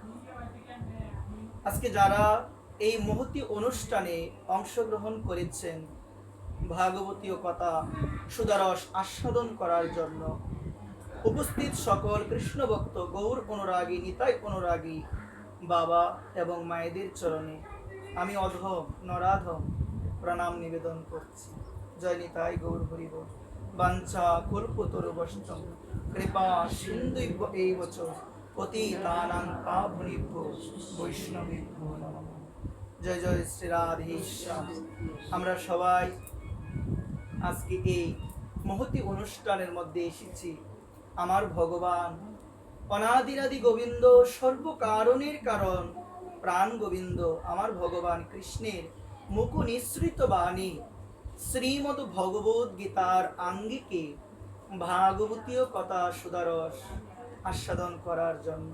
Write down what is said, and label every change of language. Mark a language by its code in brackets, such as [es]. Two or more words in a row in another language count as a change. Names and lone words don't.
[bn] আজকে যারা এই মহতি অনুষ্ঠানে অংশগ্রহণ করেছেন ভাগবতীয় কথা সুদারস আস্বাদন করার জন্য, উপস্থিত সকল কৃষ্ণ ভক্ত গৌর অনুরাগী নিতাই অনুরাগী বাবা এবং মায়েদের চরণে আমি অধম নরাধম প্রণাম নিবেদন করছি। জয় নিতাই গৌর হরিব। [sa] বাঞ্ছা কল্পতরু বৈষ্ণব কৃপা সিন্ধুইব এই বছর পতিতানাং পাবনেভ্যো বৈষ্ণবেভ্যো নমঃ। [bn] জয় জয় শ্রী রাধেশ্যাম। আমরা সবাই আজকে এই মহতি অনুষ্ঠানের মধ্যে এসেছি। আমার ভগবান অনাদিরাদি গোবিন্দ, সর্বকারণের কারণ প্রাণ গোবিন্দ, আমার ভগবান কৃষ্ণের মুখ নিঃসৃত বাণী শ্রীমদ ভগবত গীতার আঙ্গিকে ভাগবতীয় কথা সুদারস আস্বাদন করার জন্য।